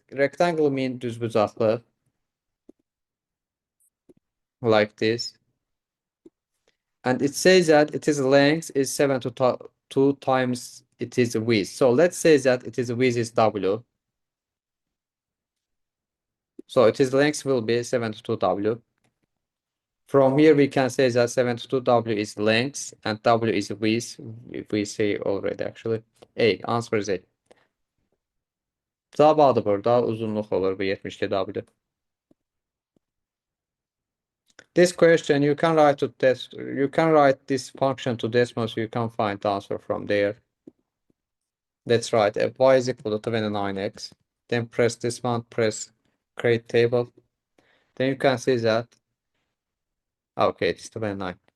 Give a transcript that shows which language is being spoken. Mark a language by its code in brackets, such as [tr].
[en] Rectangle means düzbucaklı. Like this. And it says that its length is 7 to 2 times its width. So let's say that its width is W. So its length will be 7 to 2 W. From here, we can say that 7 to 2 W is length and W is width. If we say already actually. A. Answer is A. [az] Cevabı burada uzunluq olur bu 72 W. [en] This question you can write this function to decimal, so you can find the answer from there. Let's write f y is equal to 29x. Then press this one, press create table. Then you can see that okay, it's 29.